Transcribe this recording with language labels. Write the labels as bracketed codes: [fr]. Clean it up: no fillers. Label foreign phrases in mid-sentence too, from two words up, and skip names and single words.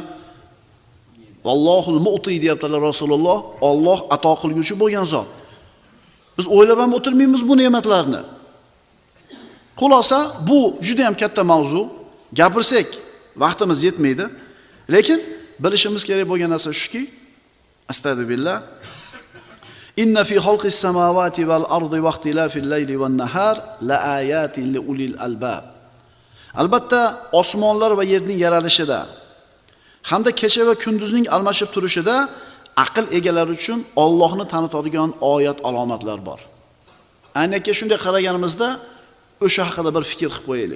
[ar] والله المعطي [uz] deyaptilar Rasululloh, Alloh ato qilguvchi bo'lgan zot. Biz o'ylab ham o'tirmaymiz bu ne'matlarni. Xulosa, bu juda ham katta mavzu. Gapirsak vaqtimiz yetmaydi. Lekin bilishimiz kerak bo'lgan narsa shuki, astagfirullah. [ar] إن في خلق السماوات والأرض واختلاف الليل والنهار لآيات لأولي الألباب. [uz] Albatta, osmonlar va yerning yaralishida hamda kecha va kunduzning almashib turishida aql egalari uchun Allohni tanitadigan oyat alomatlar bor. Aynakka shunday qaraganimizda o'sha haqida bir fikr qilib qo'yaylik.